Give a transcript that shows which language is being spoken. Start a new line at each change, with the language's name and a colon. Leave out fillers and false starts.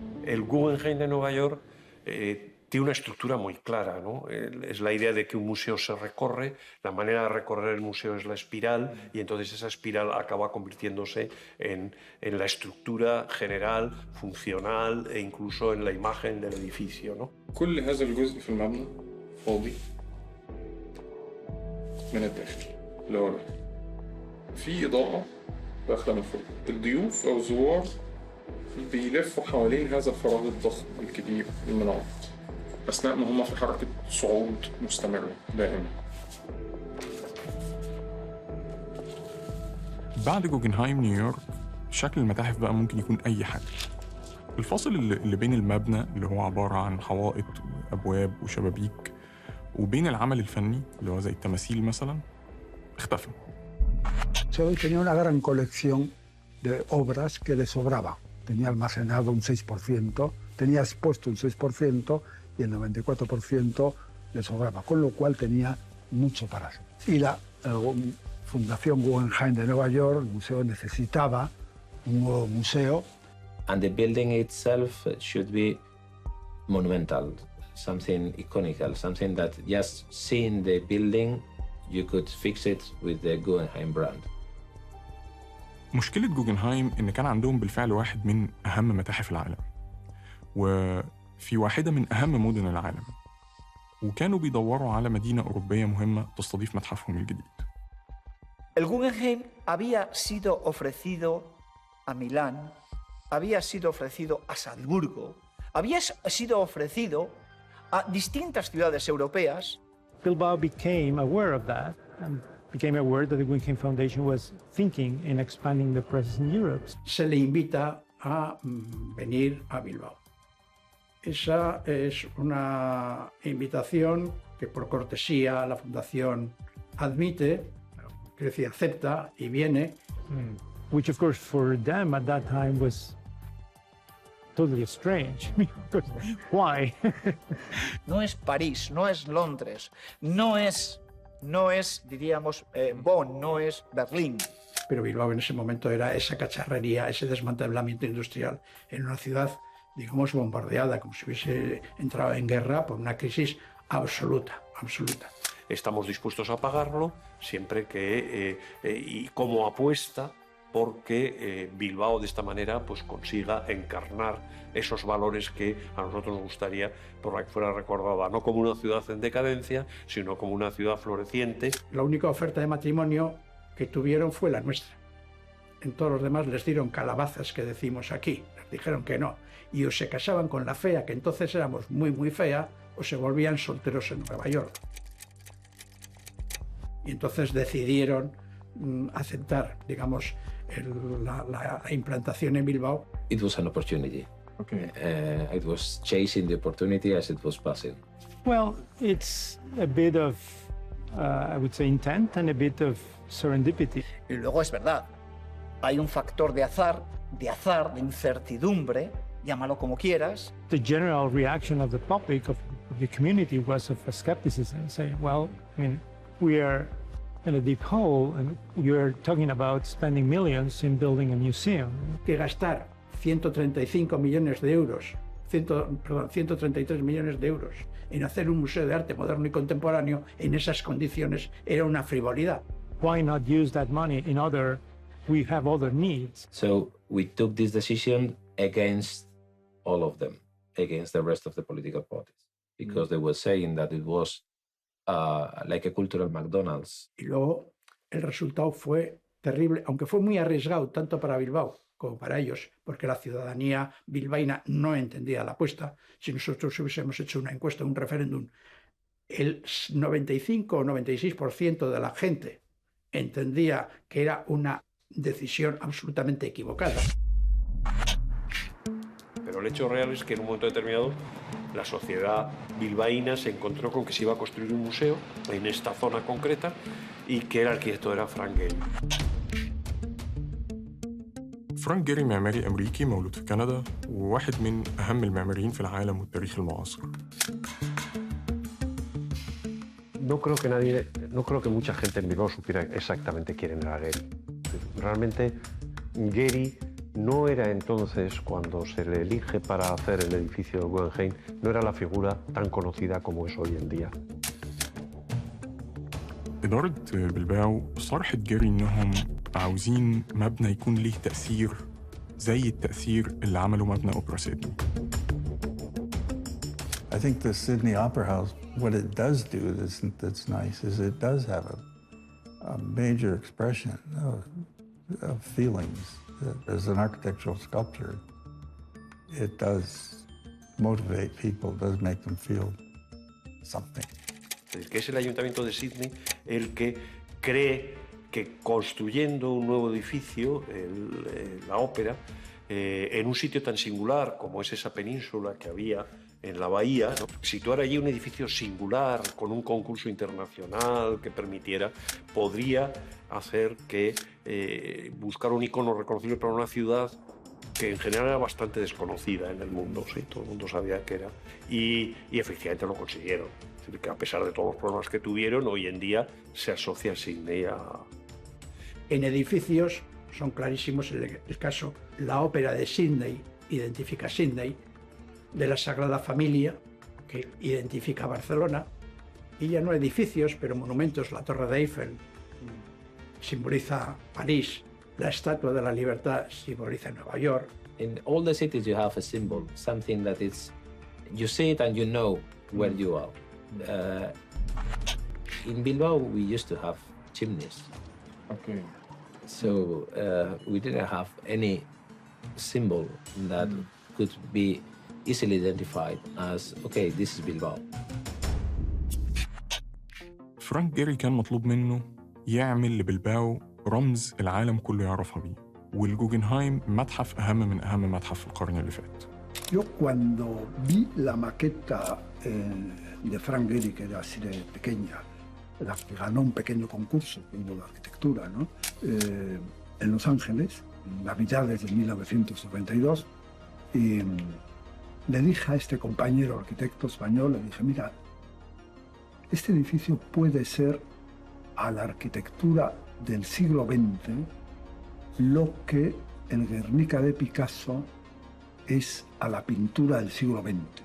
Spanish: El Guggenheim de Nueva York tiene una estructura muy clara, ¿no? Es la idea de que un museo se recorre, la manera de recorrer el museo es la espiral y entonces esa espiral acaba convirtiéndose en la estructura general, funcional e incluso en la imagen del edificio, ¿no?
Arabic: كل هذا الجزء في المبنى فاضي من الداخل لورا. في إضاءة داخلة من فوق. الضيوف أو الزوار بيلفوا حوالين هذا الفراغ الضخم الكبير المنعطف أثناء ما هم في حركة صعود مستمرة دائما. بعد جوجنهايم نيويورك شكل المتاحف بقى ممكن يكون أي حاجة. الفاصل اللي بين المبنى اللي هو عبارة عن حوائط وأبواب وشبابيك وبين العمل الفني اللي هو زي التماثيل مثلا اختفى.
Spanish: Tenía una gran colección de obras que le sobraba. Tenía almacenado un 6%, tenía expuesto un 6% y el 94% le sobraba, con lo cual tenía mucho para hacer. Y la Fundación Guggenheim de Nueva York, el museo, necesitaba un nuevo museo.
English: And the building itself should be monumental, something iconical, something that just seeing the building, you could fix it with the Guggenheim brand.
Arabic: مشكلة جوجنهايم إن كان عندهم بالفعل واحد من أهم متاحف العالم وفي واحدة من أهم مدن العالم وكانوا بيدوروا على مدينة أوروبية مهمة تستضيف متحفهم الجديد.
Spanish: El Guggenheim había sido ofrecido a Milán, había sido ofrecido a Salzburgo, había sido ofrecido a distintas ciudades europeas.
English: Bilbao became aware of that and became aware that the Guggenheim Foundation was thinking in expanding the presence in Europe.
Spanish: Se le invita a venir a Bilbao. Esa es una invitación que por cortesía la Fundación admite, quiere decir, acepta y viene.
English: Which of course for them at that time was totally strange. Why?
Spanish: No es París, no es Londres, no es diríamos, Bonn, no es Berlín. Pero Bilbao en ese momento era esa cacharrería, ese desmantelamiento industrial en una ciudad, digamos, bombardeada, como si hubiese entrado en guerra por una crisis absoluta. Estamos dispuestos a pagarlo siempre que, y como apuesta, porque Bilbao de esta manera pues consiga encarnar esos valores que a nosotros nos gustaría por la que fuera recordada, no como una ciudad en decadencia, sino como una ciudad floreciente. La única oferta de matrimonio que tuvieron fue la nuestra. En todos los demás les dieron calabazas, que decimos aquí, les dijeron que no. Y o se casaban con la fea, que entonces éramos muy, muy fea, o se volvían solteros en Nueva York. Y entonces decidieron aceptar, digamos, la implantación en Bilbao.
English: It was an opportunity. Okay. It was chasing the opportunity as it was passing. Well, it's a bit of, I would say, intent and a bit of serendipity.
Spanish: Y luego es verdad, hay un factor de azar, de incertidumbre, llámalo como quieras.
English: The general reaction of the public, of the community, was of a skepticism, saying, well, I mean, we are in a deep hole, and you're talking about spending millions in building a museum.
Spanish: Que gastar 135 millones de euros, 133 millones de euros en hacer un museo de arte moderno y contemporáneo en esas condiciones era una frivolidad.
English: Why not use that money in other, we have other needs. So we took this decision against all of them, against the rest of the political parties, because they were saying that it was like a cultural McDonald's.
Spanish: Y luego el resultado fue terrible, aunque fue muy arriesgado tanto para Bilbao como para ellos, porque la ciudadanía bilbaína no entendía la apuesta. Si nosotros hubiésemos hecho una encuesta, un referéndum, el 95 o 96% de la gente entendía que era una decisión absolutamente equivocada. Pero el hecho real es que en un momento determinado la sociedad bilbaína se encontró con que se iba a construir un museo en esta zona concreta y que el arquitecto era Frank Gehry.
Arabic: فرانك جيري معماري أمريكي مولود في كندا وواحد من أهم المعماريين في العالم والتاريخ المعاصر.
Spanish: No creo que mucha gente en Bilbao supiera exactamente quién era Gehry. Realmente Gehry no era entonces, cuando se le elige para hacer el edificio de Guggenheim, no era la figura tan conocida como es hoy en día.
Arabic: إدارة بلباو صرحت جيري إنهم عاوزين مبنى يكون ليه تأثير زي التأثير اللي عمله مبنى أوبرا سيدني.
English: I think the Sydney Opera House, what it does do that's nice is it does have a major expression of feelings. As an architectural sculpture, it does motivate people, does make them feel something.
Spanish: Es decir, que es el Ayuntamiento de Sydney el que cree que construyendo un nuevo edificio, la ópera, en un sitio tan singular como es esa península que había en la bahía, ¿no? Situar allí un edificio singular con un concurso internacional que permitiera, podría hacer que buscar un icono reconocible para una ciudad que en general era bastante desconocida en el mundo, ¿sí? Todo el mundo sabía que era, y efectivamente lo consiguieron. Es decir, que a pesar de todos los problemas que tuvieron, hoy en día se asocia a Sydney a... En edificios son clarísimos el caso, la ópera de Sydney identifica a Sydney, de la Sagrada Familia, que identifica a Barcelona, y ya no edificios, pero monumentos, la Torre de Eiffel simboliza París, la Estatua de la Libertad simboliza Nueva York.
English: In all the cities you have a symbol, something that is, you see it and you know where you are. In Bilbao we used to have chimneys. Okay. So we didn't have any symbol that could be easily identified as, okay, this is Bilbao.
Arabic: فرانك جيري كان مطلوب منه يعمل لبلباو رمز العالم كله يعرفها بيه، والجوجنهايم متحف أهم من أهم متحف في القرن اللي فات.
Spanish: Yo cuando vi la maqueta de Frank Gehry, que era así de pequeña, la que ganó un pequeño concurso de arquitectura, ¿no? En Los Ángeles, en Navidades de 1992, y le dije a este compañero arquitecto español, le dije, mira, este edificio puede ser a la arquitectura del siglo XX lo que el Guernica de Picasso es a la pintura del siglo XX.